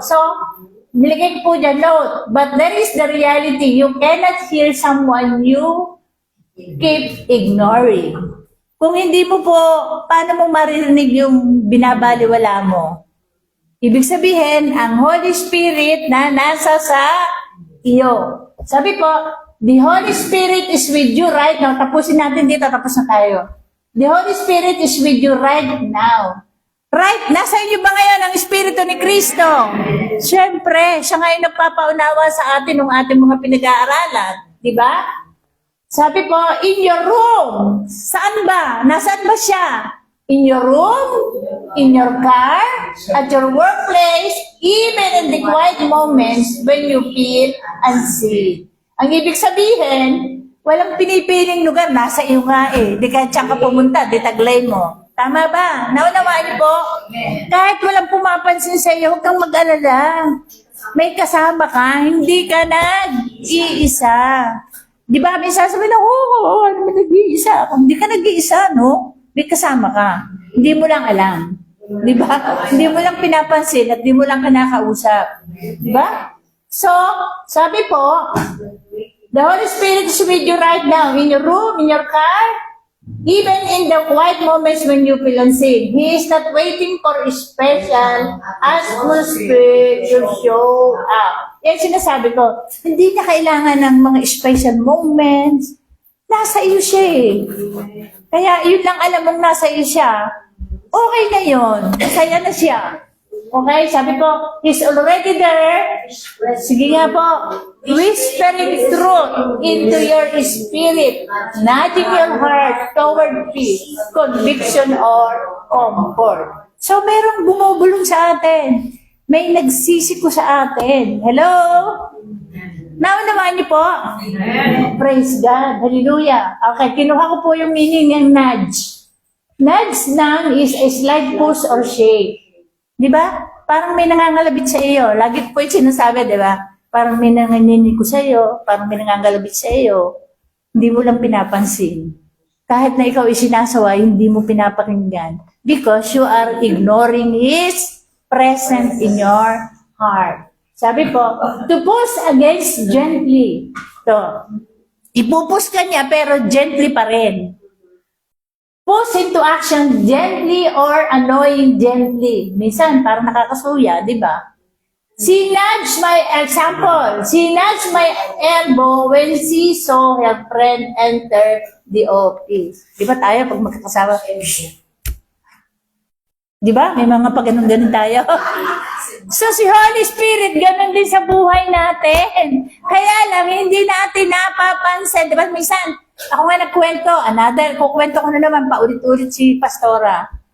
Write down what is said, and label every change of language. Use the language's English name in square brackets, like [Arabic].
[Filipino] So, nilagay ko po dyan, note, [English] but there is the reality. You cannot hear someone you keep ignoring. [Filipino] Kung hindi mo po, paano mo maririnig yung binabaliwala mo? Ibig sabihin, ang Holy Spirit na nasa sa iyo. Sabi po, [English] the Holy Spirit is with you right now. [Filipino] Tapusin natin dito, tapos na tayo. [English] The Holy Spirit is with you right now. [Filipino] Right, nasa inyo ba ngayon ang Espiritu ni Kristo? Siyempre, siya ngayon nagpapaunawa sa atin ng ating mga pinag-aaralan. Di ba? Sabi po, [English] in your room. [Filipino] Saan ba? Nasaan ba siya? [English] In your room, in your car, at your workplace, even in the quiet moments when you feel unseen. [Filipino] Ang ibig sabihin, walang pinipiling lugar, nasa iyo nga eh. Di kahit saan ka pumunta, di taglay mo. Tama ba? Naunawaan niyo po? Kahit walang pumapansin sa iyo, huwag kang mag-alala. May kasama ka, hindi ka nag-iisa. Di ba? May sasabihin na, ano ba nag-iisa? Kung hindi ka nag-iisa, no? May kasama ka. Hindi mo lang alam. Di ba? Hindi mo lang pinapansin at hindi mo lang kinakausap. Di ba? So, sabi po, [English] the Holy Spirit is with you right now, in your room, in your car, even in the quiet moments when you feel unseen. He is not waiting for a special atmosphere to show up. [Filipino] Yan sinasabi ko, hindi na kailangan ng mga special moments. Nasa iyo siya eh. Kaya yun lang alam mong nasa iyo siya. Okay na yun. Masaya na siya. [English] Okay, [Filipino] sabi ko, [English] he's already there. [Filipino] Sige nga po, [English] whispering truth into your spirit, nudging your heart toward peace, conviction, or comfort. [Filipino] So, merong bumubulong sa atin. May nagsisiko sa atin. Hello? Naunawaan niyo po? [English] Praise God. [Filipino] Hallelujah. Okay, kinuha ko po yung meaning ng nudge. [English] Nudge lang is a slight push or shake. [Filipino] Di ba? Parang may nangangalabit sa iyo. Lagi po yung sinasabi, di ba? Parang may nanganinig ko sa iyo. Parang may nangangalabit sa iyo. Hindi mo lang pinapansin. Kahit na ikaw isinasawa, hindi mo pinapakinggan. [English] Because you are ignoring His presence in your heart. [Filipino] Sabi po, [English] to push against gently. [Filipino] To, ipupus ka niya pero gently pa rin. [English] Push into action gently or annoying gently. [Filipino] Minsan, parang nakakasuya, di ba? [English] She nudged my example. She nudged my elbow when she saw her friend enter the office. [Filipino] Di ba tayo pag magkakasama? Di ba? May mga pag-ganun-ganun tayo. So, si Holy Spirit, ganun din sa buhay natin. Kaya lang, hindi natin napapansin. Di ba? Minsan, ako nga nagkwento, kukwento ko na naman, paulit-ulit si Pastora.